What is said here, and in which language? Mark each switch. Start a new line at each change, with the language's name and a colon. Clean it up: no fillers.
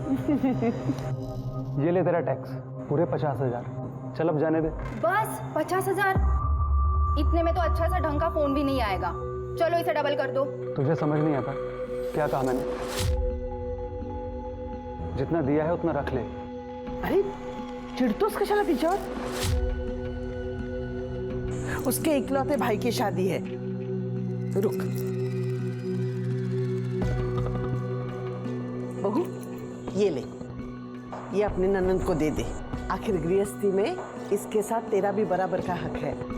Hindi: ये ले तेरा टैक्स, पूरे 50,000। चल अब जाने दे। बस 50,000? इतने में तो अच्छा सा ढंग का फोन भी नहीं आएगा। चलो इसे डबल कर दो। तुझे समझ नहीं आता क्या कहा मैंने? जितना दिया है उतना रख ले।
Marathi: अरे चिढ़तोस कशाला तिच्यावर?
Hindi: उसके इकलौते भाई की शादी है। रुक बहू, ये ले, ये अपने ननंद को दे दे। आखिर गृहस्थी में इसके साथ तेरा भी बराबर का हक है।